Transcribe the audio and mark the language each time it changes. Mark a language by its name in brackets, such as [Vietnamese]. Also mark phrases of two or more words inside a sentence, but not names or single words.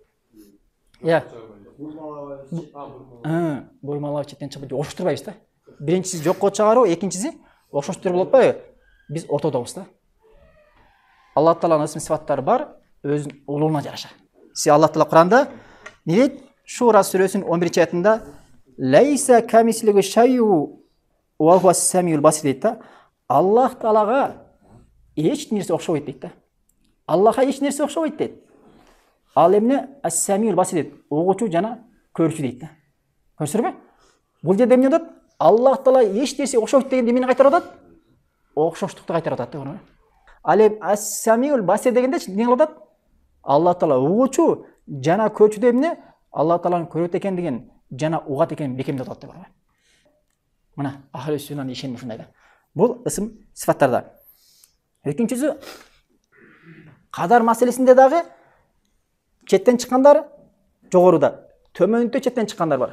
[Kyrgyz] Бурмалап четтен чыгып окшоштурбайбыз да. Биринчиси жокко чыгаруу, экинчиси окшоштуруп болуп атпайбы? Биз ортодобуз да. Аллах Тааланын ысым сифаттары бар, өзүнүн улууна жараша. Аллах Таала Куранда не дейт? Шура сүрөсүнүн 11-аятында [Arabic] ليس كمثله شيء وهو السميع البصير [Kyrgyz] дейт да. Аллах Таалага эч нерсе окшобойт дейт да. Аллахка эч нерсе окшобойт дейт. Ал эмне [Arabic] السميع البصير [Kyrgyz] дейт, угуучу жана көрүүчү дейт да. Көрсөрбү? Бул жерде эмне дейт? Аллах Таала эч нерсе окшобойт дегенде эмнени кайтарып атат? Окшоштукту кайтарып атат да. Ал эми [Arabic] السميع البصير [Kyrgyz] дегенде эмне кылып атат? Алла Таала угучу жана көчүдө эмне Алла Тааланы көрөт экендигин жана угат экенин бекемдеп атат деп бар. Мына ахли сүннанын ишеними ушундай да. Бул ысым сифаттарда. Экинчиси кадар маселесинде дагы четтен чыккандар жогоруда, төмөндө четтен чыккандар бар.